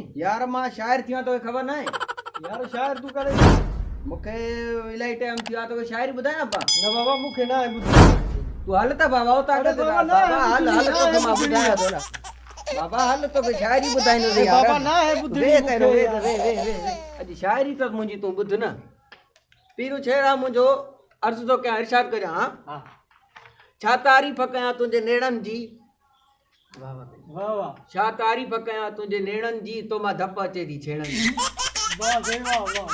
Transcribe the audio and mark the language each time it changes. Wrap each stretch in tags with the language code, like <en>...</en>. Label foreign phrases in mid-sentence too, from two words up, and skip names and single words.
<sd>यार मां शायर थिया तो खबर ना है यार शायर तू करे मुखे इलाही टाइम थिया तो शायरी ॿुधाए न पा न बाबा मुखे ना है बुध तू हल त बाबा उता अरे कर बाबा, बाबा ना है हल बुद्धि, हल ना तो है मां बुद्धि। बुधाया तो ना बाबा हल तो के शायरी ॿुधाईंदो अरे यार बाबा, ना है बुद्धि वे मुखे तेरो वे यार। वे अॼु शायरी त मुंहिंजी तूं ॿुध न पीरू छेड़ा मुंहिंजो अर्ज़ तो कयां इरशाद करियां हा हां छा तारीफ़ कयां तुंहिंजे नेड़नि जी वाह वाह वाह वाह छा तारीफ़ कयां तुंहिंजे नेड़नि जी तो मां धप अचे थी छेड़नि जी वाह सही वाह</sd>